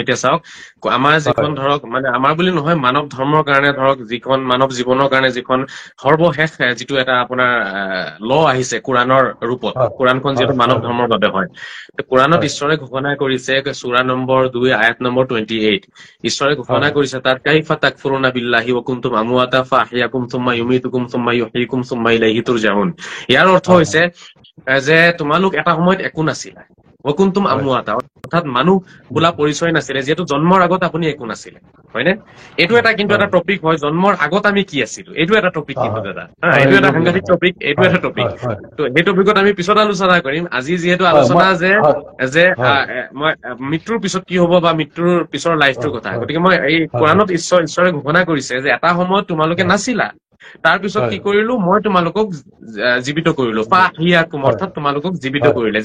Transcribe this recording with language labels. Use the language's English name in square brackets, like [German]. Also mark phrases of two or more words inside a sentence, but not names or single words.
[Assamese] এতিয়া চাওক, আমাৰ যিখন ধৰক মানে আমাৰ বুলি নহয়, মানৱ ধৰ্মৰ কাৰণে ধৰক যিখন মানৱ জীৱনৰ কাৰণে যিখন সৰ্বশেষ যিটো এটা আপোনাৰ ল আহিছে কোৰাণৰ ৰূপত, কোৰাণখন যিহেতু মানৱ ধৰ্মৰ বাবে হয়, কোৰাণত ঈশ্বৰে ঘোষণা কৰিছে, সূৰা নম্বৰ 2 আয়াত নম্বৰ 28, ঈশ্বৰে ঘোষণা কৰিছে তাত, [Arabic] كيف تكفرون بالله وكنتم أمواتا فأحياكم ثم يميتكم ثم يحييكم ثم إليه ترجعون. [Assamese] ইয়াৰ অৰ্থ হৈছে যে তোমালোক এটা সময়ত একো নাছিলা, [Arabic] وكنتم أمواتا, [Assamese] অৰ্থাৎ মানুহ বোলা পৰিচয় নাছিলে, যিহেতু জন্মৰ আগত আপুনি একো নাছিলে, হয়নে? এইটো এটা কিন্তু এটা টপিক হয়, জন্মৰ আগত আমি কি আছিলো, এইটো এটা টপিক কিন্তু দাদা, এইটো এটা সাংঘাতিক টপিক, এইটো এটা টপিক। ত সেই টপিকত আমি পিছত আলোচনা কৰিম। আজি যিহেতু আলোচনা যে মই মৃত্যুৰ পিছত কি হব বা মৃত্যুৰ পিছৰ লাইফটোৰ কথা, গতিকে মই এই কোৰাণত ঈশ্বৰে ঘোষণা কৰিছে যে এটা সময়ত তোমালোকে নাছিলা, তাৰ পিছত কি কৰিলো, মই তোমালোকক জীৱিত কৰিলো, ফাআহইয়াকুম, অৰ্থাৎ তোমালোকক জীৱিত কৰিলে।